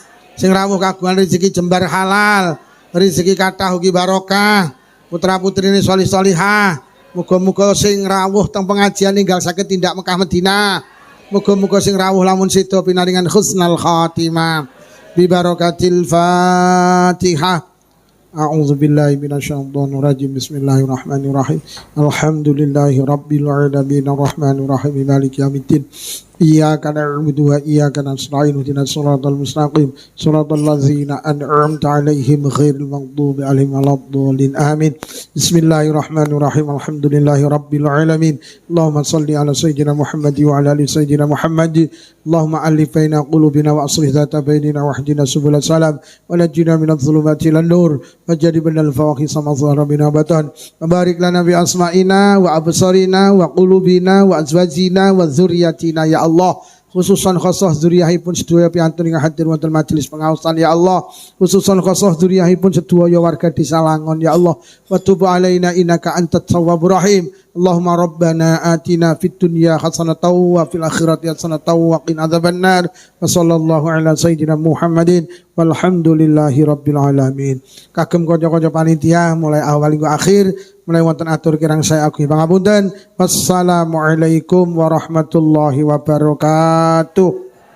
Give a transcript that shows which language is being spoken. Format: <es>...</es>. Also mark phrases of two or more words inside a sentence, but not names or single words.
<jv>Sing rawuh kagungan rezeki jembar halal, rezeki kathah ugi barokah. Putra-putrine sholih-sholihah. Muga-muga sing rawuh teng pengajian ninggal sakit tindak Mekah Madinah. Muga-muga sing rawuh lamun sedo pinaringan</jv> <ar>حسن الخاتمة. ببركة الفاتحة. أعوذ بالله من الشيطان الرجيم. بسم الله الرحمن الرحيم. الحمد لله رب العالمين الرحمن الرحيم مالك يوم الدين. إياك نعبد وإياك نستعين اهدنا الصراط المستقيم صراط الذين أنعمت عليهم غير المغضوب عليهم ولا الضالين آمين. بسم الله الرحمن الرحيم. الحمد لله رب العالمين. اللهم صل على سيدنا محمد وعلى آل سيدنا محمد. اللهم ألف بين قلوبنا وأصلح ذات بيننا واهدنا سبل السلام ونجنا من الظلمات إلى النور وجنبنا الفواحش ما ظهر منها بطن. بارك لنا بأسماعنا وأبصارنا وقلوبنا وأزواجنا وذرياتنا يا الله، خصوصا خاصة</ar> <jv>dzurriyyahipun sedaya piantun ingkang hadir wonten majelis pengaosan</jv> <ar>يا الله، خصوصا خاصة</ar> <jv>dzurriyyahipun sedaya warga Desa Langon</jv> <ar>يا الله، وتب علينا إنك أنت التواب الرحيم. اللهم ربنا آتنا في الدنيا حسنة وفي الآخرة حسنة وقنا عذاب النار. وصلى الله على سيدنا محمد والحمد لله رب العالمين.</ar> <jv>Kagem kanca-kanca panitia mulai awal hingga akhir, mulai wonten atur kirang saya agung pangapunten.</jv> <ar>والسلام عليكم ورحمة الله وبركاته.</ar>